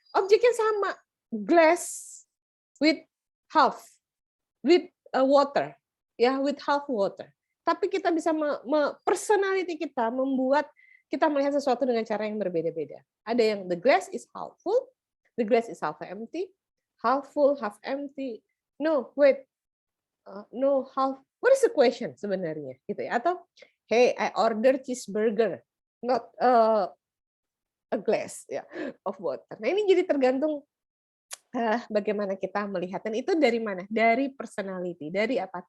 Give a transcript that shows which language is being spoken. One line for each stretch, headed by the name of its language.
Indonesian: Objeknya sama,
English: glass with half, with water, ya, with half water.
Indonesian: Tapi kita bisa personality kita membuat kita melihat sesuatu dengan cara yang berbeda-beda. Ada yang
English: the glass is half full, the glass is half empty, half full, half empty. No, wait. No, half. What is the question
Indonesian: sebenarnya? Gitu ya.
English: Atau, hey, I order cheeseburger, not a glass ya, of water.
Indonesian: Nah, ini jadi tergantung bagaimana kita melihat. Dan itu dari mana? Dari personality, dari apa?